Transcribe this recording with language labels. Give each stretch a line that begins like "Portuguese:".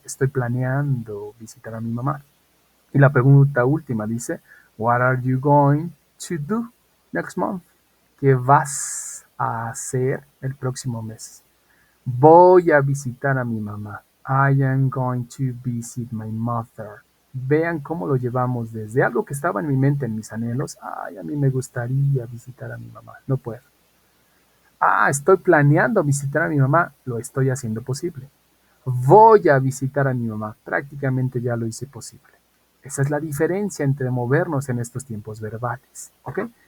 Spanish: Estoy planeando visitar a mi mamá. Y la pregunta última dice,
English: what are you going to do next month?
Spanish: ¿Qué vas a hacer el próximo mes? Voy a visitar a mi mamá.
English: I am going to visit my mother.
Spanish: Vean cómo lo llevamos desde algo que estaba en mi mente, en mis anhelos. Ay, a mí me gustaría visitar a mi mamá. No puedo. Estoy planeando visitar a mi mamá. Lo estoy haciendo posible. Voy a visitar a mi mamá. Prácticamente ya lo hice posible. Esa es la diferencia entre movernos en estos tiempos verbales. ¿Ok?